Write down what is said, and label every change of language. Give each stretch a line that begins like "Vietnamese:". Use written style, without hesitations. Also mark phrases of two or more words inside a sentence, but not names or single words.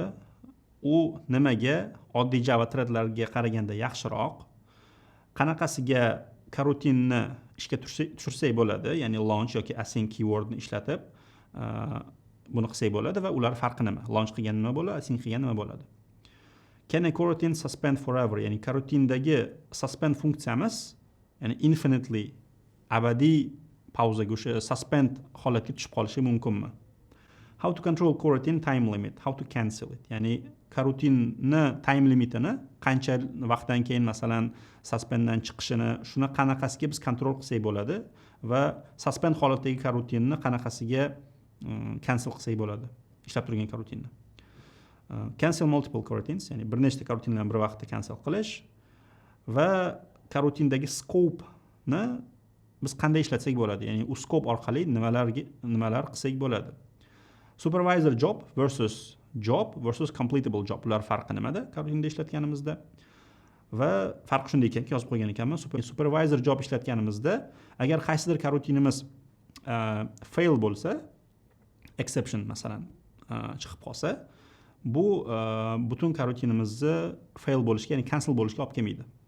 Uzbek: U nimaga oddiy Java threadlarga qaraganda yaxshiroq? Qanaqasiga coroutine ishga tushirsak bo'ladi, ya'ni launch yoki async keywordni ishlatib buni qilsak bo'ladi va ular farqi nima? Launch qilgan nima bo'ladi, async qilgan nima bo'ladi?
English: Can a coroutine suspend forever?
Uzbek: Ya'ni coroutindagi suspend funksiyamiz, ya'ni infinitely abadiy pauzaga, o'sha suspend holatga tushib qolishi mumkinmi?
English: How to control coroutine time limit? How to cancel it?
Uzbek: Ya'ni coroutine'ni
English: time limitini
Uzbek: qancha vaqtdan keyin masalan suspenddan chiqishini, shuni qanaqasiga biz kontrol qilsak bo'ladi va suspend holatdagi coroutine'ni qanaqasiga cancel qilsak bo'ladi, ishlab turgan coroutine'ni.
English: Cancel multiple coroutines,
Uzbek: ya'ni bir nechta coroutine'larni bir vaqtda cancel qilish va coroutine'dagi scope'ni biz qanday ishlatsak bo'ladi, ya'ni u scope orqali nimalar qilsak bo'ladi.
English: Supervisor job versus completable job.
Uzbek: Ular farqi nimada? Coroutine'da ishlatganimizda. va farqi shunda ekanki, yozib qo'ygan ekanman.
English: Supervisor job
Uzbek: ishlatganimizda agar qaysidir karutinimiz fail bo'lsa, exception masalan chiqib qolsa, bu butun karutinimizni fail bo'lishga, ya'ni cancel bo'lishga olib kelmaydi.